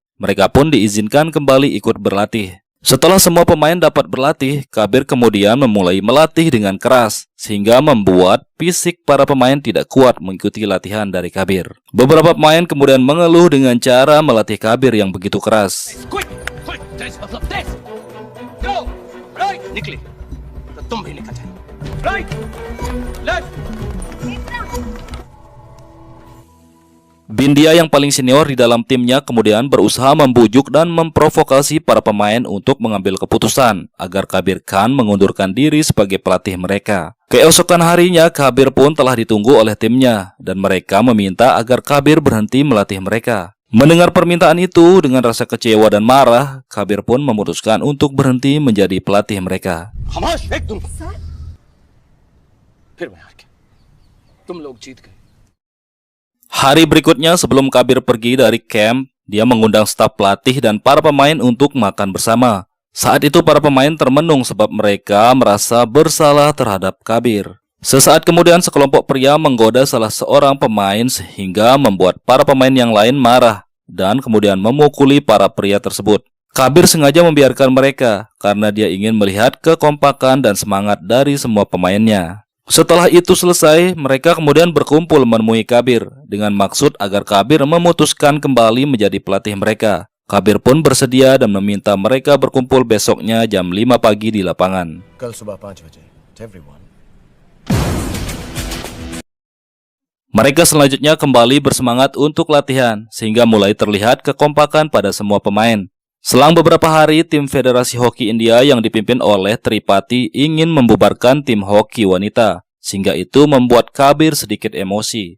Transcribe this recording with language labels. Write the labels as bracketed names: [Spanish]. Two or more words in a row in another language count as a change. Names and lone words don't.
[Indonesian] Mereka pun diizinkan kembali ikut berlatih. Setelah semua pemain dapat berlatih, Kabir kemudian memulai melatih dengan keras, sehingga membuat fisik para pemain tidak kuat mengikuti latihan dari Kabir. Beberapa pemain kemudian mengeluh dengan cara melatih Kabir yang begitu keras. [English] Quick, quick, [Hindi] तेज मतलब तेज. [English] Go, right, [Hindi] निकले. तो तुम भी निकल जाए. [English] Right, left. [Indonesian] Bindia yang paling senior di dalam timnya kemudian berusaha membujuk dan memprovokasi para pemain untuk mengambil keputusan agar Kabir Khan mengundurkan diri sebagai pelatih mereka. Keesokan harinya Kabir pun telah ditunggu oleh timnya dan mereka meminta agar Kabir berhenti melatih mereka. Mendengar permintaan itu dengan rasa kecewa dan marah, Kabir pun memutuskan untuk berhenti menjadi pelatih mereka. [Hindi] खामोश एक तुम. फिर मैं हार गया. तुम लोग जीत गए. [Indonesian] Hari berikutnya sebelum Kabir pergi dari camp, dia mengundang staf pelatih dan para pemain untuk makan bersama. Saat itu para pemain termenung sebab mereka merasa bersalah terhadap Kabir. Sesaat kemudian sekelompok pria menggoda salah seorang pemain sehingga membuat para pemain yang lain marah dan kemudian memukuli para pria tersebut. Kabir sengaja membiarkan mereka karena dia ingin melihat kekompakan dan semangat dari semua pemainnya. Setelah itu selesai, mereka kemudian berkumpul menemui Kabir dengan maksud agar Kabir memutuskan kembali menjadi pelatih mereka. Kabir pun bersedia dan meminta mereka berkumpul besoknya jam 5 pagi di lapangan. [Hindi] कल सुबह 5 बजे. [English] To everyone. [Indonesian] Mereka selanjutnya kembali bersemangat untuk latihan sehingga mulai terlihat kekompakan pada semua pemain. Selang beberapa hari, tim Federasi Hoki India yang dipimpin oleh Tripati ingin membubarkan tim hoki wanita, sehingga itu membuat Kabir sedikit emosi.